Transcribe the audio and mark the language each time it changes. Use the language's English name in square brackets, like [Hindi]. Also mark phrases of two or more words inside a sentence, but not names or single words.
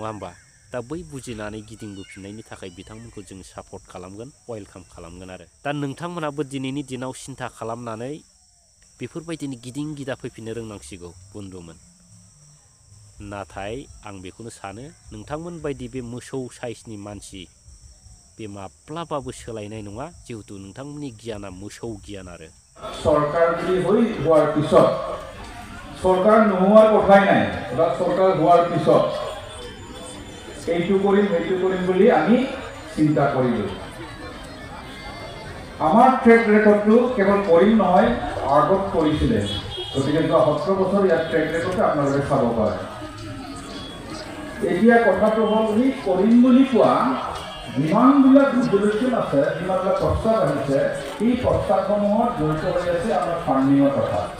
[Bodo] होमबा दा बै बुजिनानै गिदिंबोफिननायनि थाखाय बिथांमोनखौ जों सापर्ट खालामगोन वेलकाम खालामगोन आरो दा नोंथांमोनाबो दिनैनि दिनाव सिन्था खालामनानै बेफोरबायदिनो गिदिं गिदा फैफिननो रोंनांसिगौ बन्धुमोन नाथाय आं बेखौनो सानो नोंथांमोन बायदि बे मोसौ साइसनि मानसि बे माब्लाबाबो सोलायनाय नङा जिहेतु नोंथांमोननि गियाना मोसौ गियान आरो [Assamese] सरकार যদি হোৱাৰ পিছত सरकार নোহোৱাৰ কথাই নাই বা सरकार হোৱাৰ পিছত এইটো কৰিম বুলি আমি চিন্তা কৰিলোঁ আমাৰ [English] track recordটো [Assamese] কেৱল কৰিম নহয় আগত কৰিছিলে গতিকে 17 বছৰ ইয়াৰ [English] track recordটো [Assamese] আপোনালোকে চাব পাৰে এতিয়া কথাটো হ'ল কৰিম বুলি কোৱা যিমানবিলাক ৰিজলিউশ্যন আছে যিমানবিলাক প্ৰস্তাৱ আহিছে এই প্ৰস্তাৱসমূহত জড়িত হৈ আছে আমাৰ ফাৰ্মিঙৰ কথা